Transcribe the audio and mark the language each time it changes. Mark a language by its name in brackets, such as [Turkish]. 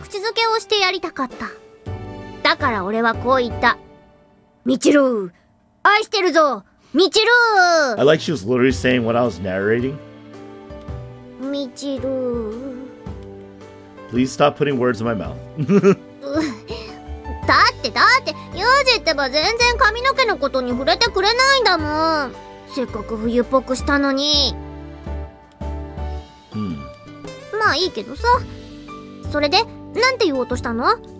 [Japanese] 口づけをしてやりたかった。だから俺はこう言った。ミチルー、愛してるぞ、ミチル [English] I like she was literally saying what I was narrating. [Japanese] ー。 ミチルー。 [English] Please stop putting words in my mouth. [Japanese] だってユージってば全然髪の毛のことに触れてくれないんだもん。せっかく冬っぽくしたのに。まあいいけどさ。それでなんて言おうとしたの？